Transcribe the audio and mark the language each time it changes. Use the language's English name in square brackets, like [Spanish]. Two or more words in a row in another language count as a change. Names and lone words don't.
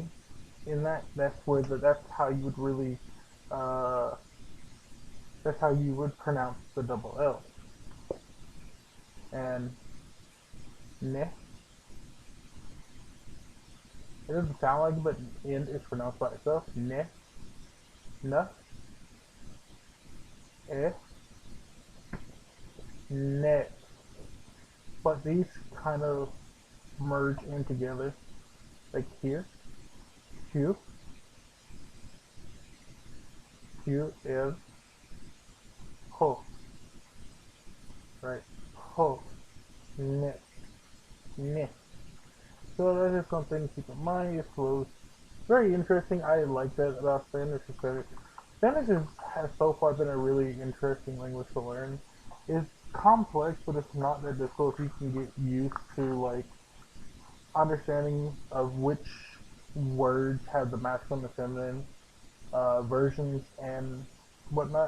[English] In that's how you would really uh, that's how you would pronounce the double L. And ne, it doesn't sound like it, but N is pronounced by itself. Ne, na, e, ne. But these kind of merge in together, like here, Q, Q is ho, right? Ho, ne, ne. So that is something to keep in mind. It's close. Very interesting. I like that about Spanish because has so far been a really interesting language to learn. It's complex, but it's not that difficult if you can get used to like understanding of which words have the masculine and feminine versions and whatnot.